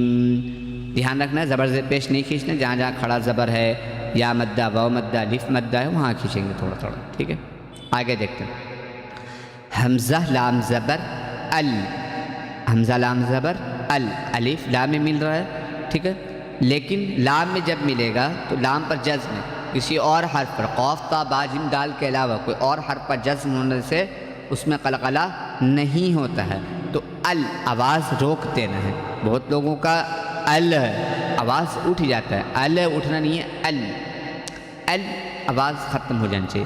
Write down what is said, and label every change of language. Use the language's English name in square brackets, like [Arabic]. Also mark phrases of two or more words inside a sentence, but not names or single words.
[Urdu] دھیان رکھنا ہے زبر زیر پیش نہیں کھینچنا، جہاں جہاں کھڑا زبر ہے یا مدہ، واو مدہ، الف مدہ ہے وہاں کھینچیں گے تھوڑا تھوڑا، ٹھیک ہے۔ آگے دیکھتے ہیں، حمزہ لام زبر ال، حمزہ لام زبر ال، الف لام میں مل رہا ہے، ٹھیک ہے، لیکن لام میں جب ملے گا تو لام پر جزم ہے، کسی اور حرف پر، قاف تا با جیم دال کے علاوہ کوئی اور حرف پر جزم ہونے سے اس میں قلقلہ نہیں ہوتا ہے، تو ال آواز روک دینا ہے۔ بہت لوگوں کا ال آواز اٹھ جاتا ہے، ال اٹھنا نہیں ہے، ال ال آواز ختم ہو جانی چاہیے۔